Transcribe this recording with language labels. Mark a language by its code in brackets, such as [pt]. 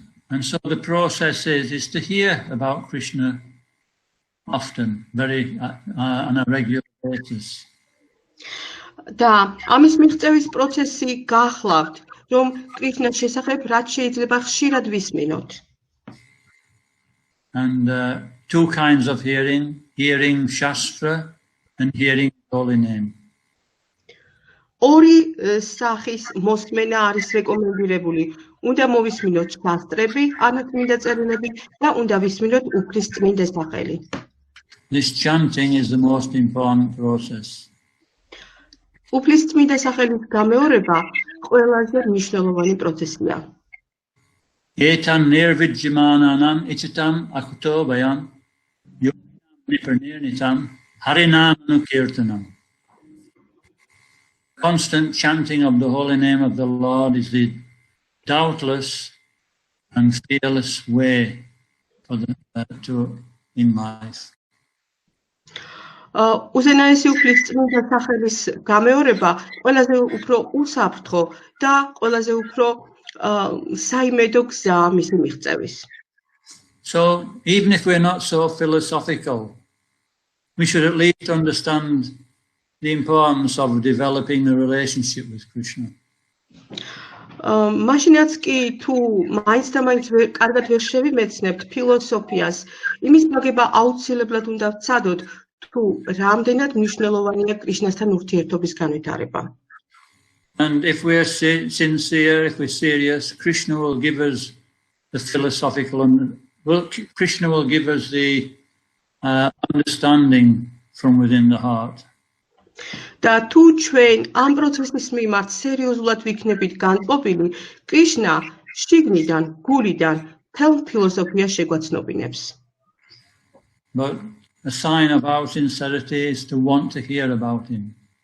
[en] And so the process is to hear about Krishna often, very on a regular basis. [ka] და ამის მიღწევის პროცესი გახლავთ, რომ კრიშნას შესახებ რაც შეიძლება ხშირად ვისმინოთ. [en] And two kinds of hearing Shastra and hearing holy name. [ka] ორი სახის მოსმენა არის რეკომენდირებული. უნდა მოვისმინოთ შასტრები, ანათმინდა წერილები და უნდა ვისმინოთ უფლის წმინდა სახელი. [en] This chanting is the most important process. [ka] უფლის წმინდა სახელის გამეორება ყველაზე მნიშვნელოვანი პროცესია. [sa] Etan nirvidjimananam ititam akutobayam yoginam nipernirnitam harinamanu [en] Constant chanting of the holy name of the Lord is the doubtless and fearless way for in life. [ka] უზენაესი უფლის წმინდა სახელის გამეორება ყველაზე უფრო უსაფრთხო და ყველაზე უფრო საიმედო გზაა მისი მიღწევის. [en] So even if we're not so philosophical, we should at least understand the importance of developing a relationship with Krishna. [ka] მაშინაც კი თუ მაინც და მაინც კარგად ვერ შევიმეცნებთ ფილოსოფიას, იმის გაგება აუცილებლად უნდა ვცადოთ, თუ რამდენად მნიშვნელოვანია კრიშნასთან ურთიერთობის განვითარება. [en] And if we're sincere, if we're serious, Krishna will give us the philosophical, Krishna will give us the understanding from within the heart. [ka] და თუ ჩვენ ამ პროცესის მიმართ სერიოზულად ვიქნებით განწყობილი, კრიშნა შიგნიდან, გულიდან თელ ფილოსოფიას შეგვაცნობინებს. [en] But a sign of our sincerity is to want to hear about him.